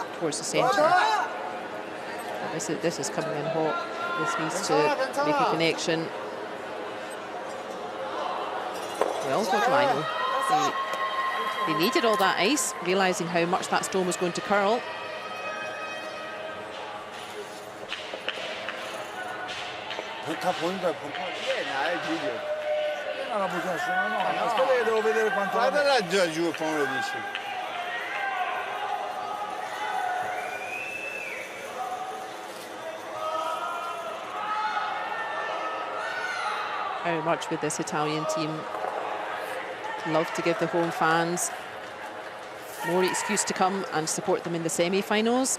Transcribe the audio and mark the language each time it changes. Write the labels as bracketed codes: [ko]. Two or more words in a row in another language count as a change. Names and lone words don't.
[en] towards the centre. This is coming in hot. This needs to make a connection. Well, what do I know? They needed all that ice, realising how much that stone was going to curl. [ko] 다 보니까 [it] Non la posizione, no. Aspetta che devo vedere quanto... Guardala giù come lo dici. [en] Very much with this Italian team. Love to give the home fans more excuse to come and support them in the semi-finals.